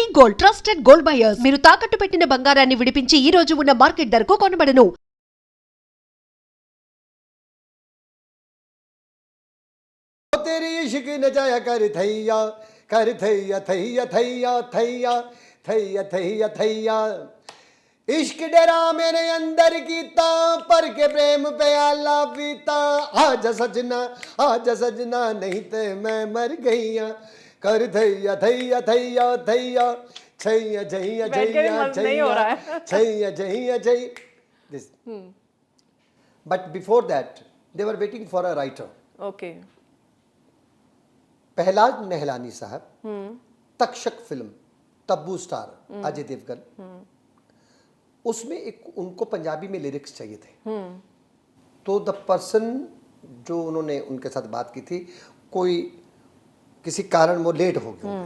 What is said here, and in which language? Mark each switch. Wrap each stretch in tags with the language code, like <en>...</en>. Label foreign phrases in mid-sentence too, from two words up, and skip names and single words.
<te>గోల్డ్ ట్రస్టెడ్ గోల్డ్ బయర్స్ మీరు తాకట్టు పెట్టిన బంగారాన్ని విడిపించి ఈ రోజు ఉన్న మార్కెట్ ధరకు కొనబడను.</te> <pa>ਤੇਰੀ ਇਸ਼ਕ ਨ ਜਾਇਆ ਕਰ ਥੈਯਾ ਥੈਯਾ ਥੈਯਾ ਥੈਯਾ ਥੈਯਾ ਥੈਯਾ ਥੈਯਾ ਇਸ਼ਕ ਡੇਰਾ ਮੇਰੇ ਅੰਦਰ ਕੀਤਾ ਪਰ ਕੇ ਪ੍ਰੇਮ ਪਿਆਲਾ ਪੀਤਾ ਆਜਾ ਸਜਣਾ ਨਹੀਂ ਤੇ ਮੈਂ ਮਰ ਗਈਆ ਕਰ ਥੈਯਾ ਥੈਯਾ ਥੈਯਾ ਥੈਯਾ ਛੈਯਾ ਛੈਯਾ ਛੈਯਾ ਛੈਯਾ ਛੈਯਾ ਛੈਯਾ ਛੈਯਾ छैया छैया छैया छैया छैया</pa> <en>this but before that they were waiting for a writer. Okay.</en> <hi>पहलाज नेहलानी साहब, तक्षक फिल्म, तब्बू स्टार अजय देवगन, उसमें एक उनको पंजाबी में लिरिक्स चाहिए थे. तो</hi> <en>the person</en> <hi>जो उन्होंने उनके साथ बात की थी, कोई किसी कारण वो लेट हो गया.</hi>